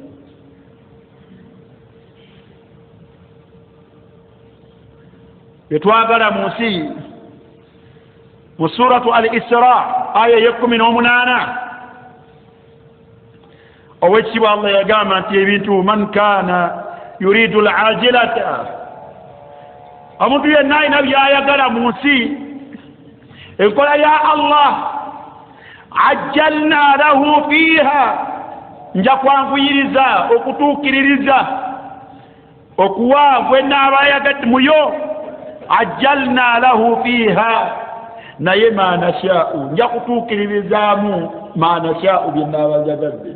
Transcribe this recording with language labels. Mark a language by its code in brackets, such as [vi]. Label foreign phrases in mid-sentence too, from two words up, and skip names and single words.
[lg] Byetwagala mu nsi mu [ar] suratu al-Isra [lg] aya ye-18 owekitiibwa Allah yagamba nti ebintu [ar] man kana yuridu al-ajilata, [lg] omuntu yenna alina byayagala mu nsi enkola ya Allah, [ar] ajjalna lahu fiha, [lg] nja kwanvuyiriza okutuukiririza okuwa gwenna abayagadde muyo, [ar] ajjalna lahu fiha, [lg] naye [ar] ma nasha'u, [lg] nja kutuukirizaamu [ar] ma nasha'u [lg] byenaabajagadde.